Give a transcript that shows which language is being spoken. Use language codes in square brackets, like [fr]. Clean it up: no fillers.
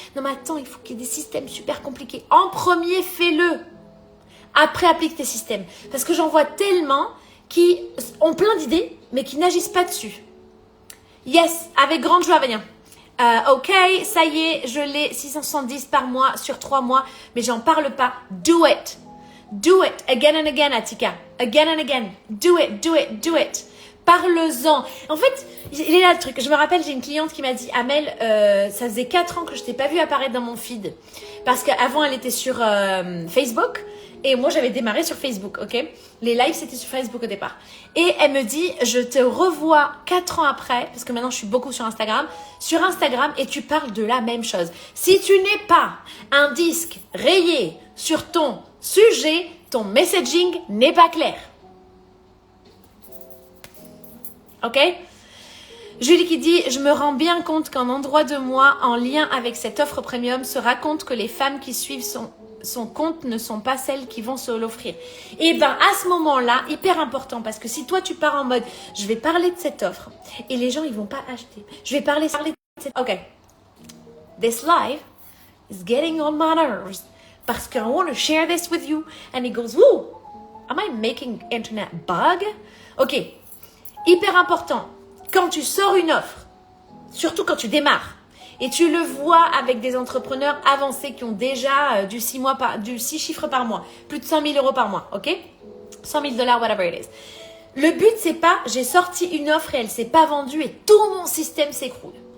[fr] Non mais attends, il faut qu'il y ait des systèmes super compliqués. En premier, fais-le. Après, applique tes systèmes. Parce que j'en vois tellement qui ont plein d'idées, mais qui n'agissent pas dessus. Yes, avec grande joie, Vania. Ok, ça y est, je l'ai 670 par mois sur 3 mois, mais j'en parle pas. [en] Do it. Do it again and again, Atika. Again and again. Do it, do it, do it. [fr] Parle-en. En fait, il est là le truc. Je me rappelle, j'ai une cliente qui m'a dit, Amel, ça faisait 4 ans que je t'ai pas vue apparaître dans mon feed. Parce qu'avant, elle était sur Facebook. Et moi, j'avais démarré sur Facebook, ok? Les lives, c'était sur Facebook au départ. Et elle me dit, je te revois 4 ans après, parce que maintenant, je suis beaucoup sur Instagram, et tu parles de la même chose. Si tu n'es pas un disque rayé sur ton sujet, ton messaging n'est pas clair. Ok? Julie qui dit, je me rends bien compte qu'un endroit de moi en lien avec cette offre premium se raconte que les femmes qui suivent son compte ne sont pas celles qui vont se l'offrir. Et bien à ce moment-là, hyper important, parce que si toi tu pars en mode, je vais parler de cette offre et les gens ils vont pas acheter. Je vais parler de cette... Ok. [en] This live is getting on my nerves [fr] parce que [en] I want to share this with you. And he goes, woo, am I making internet bug? Ok. [fr] Hyper important, quand tu sors une offre, surtout quand tu démarres, et tu le vois avec des entrepreneurs avancés qui ont déjà du 6 chiffres par mois, plus de 100 000 euros par mois, ok? 100 000 $, [en] whatever it is. [fr] Le but, c'est pas, j'ai sorti une offre et elle s'est pas vendue et tout mon système s'écroule.